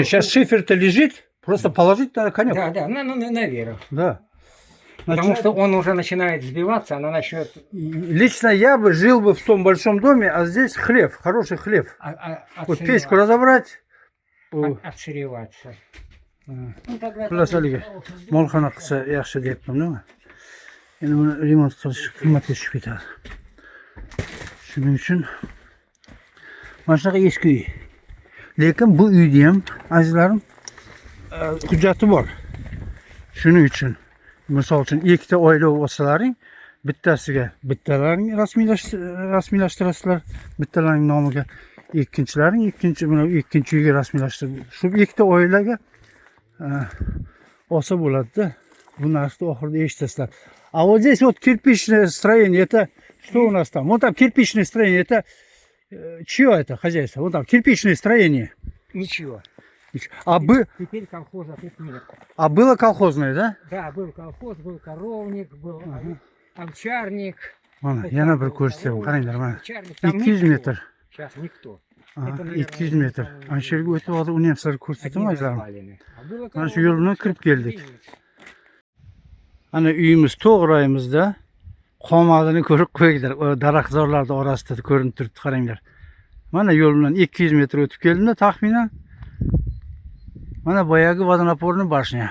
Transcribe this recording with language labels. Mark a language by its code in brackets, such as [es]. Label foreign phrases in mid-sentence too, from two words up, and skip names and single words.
[ru] Нет, сейчас шифер-то лежит, просто положить надо конек. Да, да, наверх. Да. Потому Начинать- что он уже начинает сбиваться, она начнет Лично я бы жил бы в том большом доме, а здесь хлеб, хороший хлеб. Вот печку разобрать. отсыреваться. А. Ну, тогда [uz] Xullas haligi molxona qilsa yaxshi deyapman, nima? Endi buni remont qilish qimmatga tushib ketadi. Shuning uchun mana shunaqa eski uy. Lekin bu uyda ham, azizlarim, hujjati bor. Shuning uchun, misol uchun ikkita oila bo'lsalaring, bittasiga bittalaring rasmiylashtirasizlar, bittalaring nomiga, ikkinchilaring ikkinchi uyga rasmiylashtirib, shu ikkita oilaga olsa bo'ladi-da. Bu narsni oxirida eshitasizlar. [ru] А вот здесь вот кирпичное строение, это что у нас там? Вот там кирпичное строение, это чье это хозяйство? Вот там кирпичное строение. ничего. Теперь колхоза тут нет. было колхозное, да? Да, был колхоз, был коровник, был овчарник. [uz] Mana yana bir ko'rsatayım. Qaranglar, mana [ru] Овчарник, там 200 никто. [uz] metr. [ru] Сейчас никто. Aha, Это, naверное, [uz] 200 metr. Ana shu yerga o'tib hozir uni ham sizlarga ko'rsataman, [ru] Одни [uz] azizlarim. [ru] развалины. А было [uz] Mana shu [ru] коровник, [uz] yo'l bilan kirib keldik. Vinniца. Ana uyimiz to'g'rayimizda qomadini ko'rib qo'yinglar. O daraxtzorlarning orasida ko'rinib turibdi, qaranglar. Mana yo'l bilan 200 metr o'tib keldimda taxminan. Mana boyagi [ru] водонапорный башня.